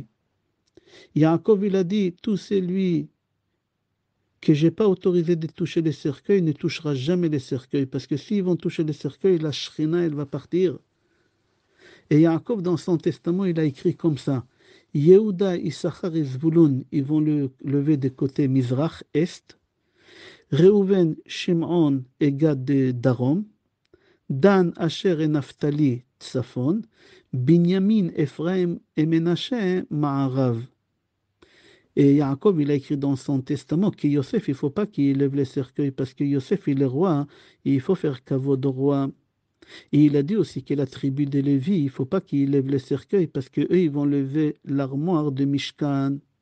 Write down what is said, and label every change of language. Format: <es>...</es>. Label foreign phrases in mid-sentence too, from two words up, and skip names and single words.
<fr>Yaakov il a dit, tout celui que j'ai pas autorisé de toucher les cercueils ne touchera jamais les cercueils, parce que s'ils vont toucher les cercueils, la shrina elle va partir. Et Yaakov, dans son testament, il a écrit comme ça. Yehuda, Issachar et Zvulun, ils vont le lever des côtés Mizrach, Est. Reuven, Shimon et Gad de Darom. Dan, Asher et Naphtali, Tsafon. Binyamin, Ephraim et Menashe, Ma'arav. Et Yaakov, il a écrit dans son testament que Yosef, il ne faut pas qu'il lève les cercueils parce que Yosef, il est roi, hein, et il faut faire kavod au roi. Et il a dit aussi que la tribu de Lévi, il ne faut pas qu'ils lèvent le cercueil parce qu'eux, ils vont lever l'armoire de Mishkan.</fr>